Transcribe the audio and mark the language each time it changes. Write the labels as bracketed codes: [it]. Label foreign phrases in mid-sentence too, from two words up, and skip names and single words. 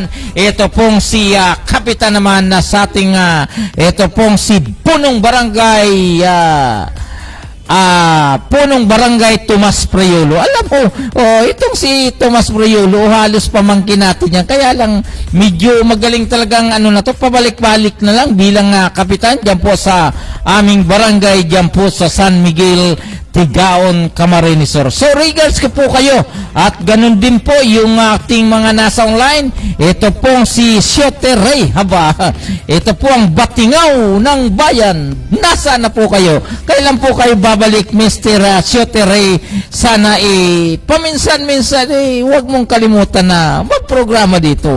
[tl] Ito pong si Kapitan naman na sa ating ito pong si Punong Barangay Punong Barangay Tomas Priolo. Alam mo, itong si Tomas Priolo, halos pamangkin natin yan. Kaya lang, medyo magaling talagang na to, pabalik-balik na lang bilang kapitan dyan po sa aming barangay, dyan po sa San Miguel, Tigaon, Camarines Sur. So, regards ko po kayo. At ganun din po yung ating mga nasa online. Ito pong si Siote Ray. Ito po ang batingaw ng bayan. Nasa na po kayo? Kailan po kayo babalik, Mr. Siote Ray? Sana paminsan-minsan huwag mong kalimutan na magprograma dito.